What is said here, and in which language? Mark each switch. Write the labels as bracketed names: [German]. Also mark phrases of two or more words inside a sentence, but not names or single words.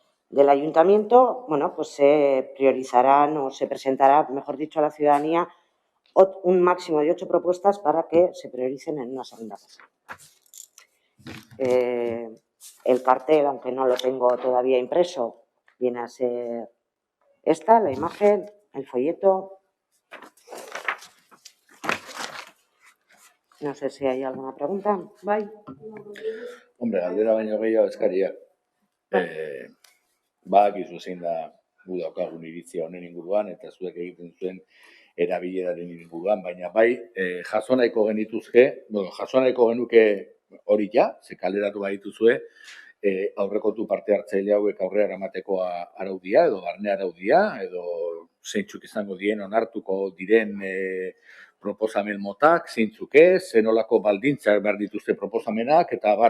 [Spanish] del ayuntamiento, bueno, pues se priorizarán o se presentará, mejor dicho, a la ciudadanía un máximo de 8 propuestas para que se prioricen en una segunda fase. El cartel, aunque no lo tengo todavía impreso, viene a ser esta, la imagen, el folleto. No sé si hay alguna pregunta. [Basque] Bai. Hombre, galdera baino gehiago eskaria. Badakizu zein da gu daukagun iritzia honen inguruan eta zuek egiten zuen erabileraren inguruan, baina bai jaso nahiko genituzke, jaso nahiko genuke hori ja, ze kaleratu badituzue, aurrekontu parte hartzaile hauek aurrera eramateko araudia edo barne araudia edo zeintzuk izango dien onartuko diren proposamen motak, zeintzuk ez, zenolako baldintzak behar dituzte proposamenak eta bar.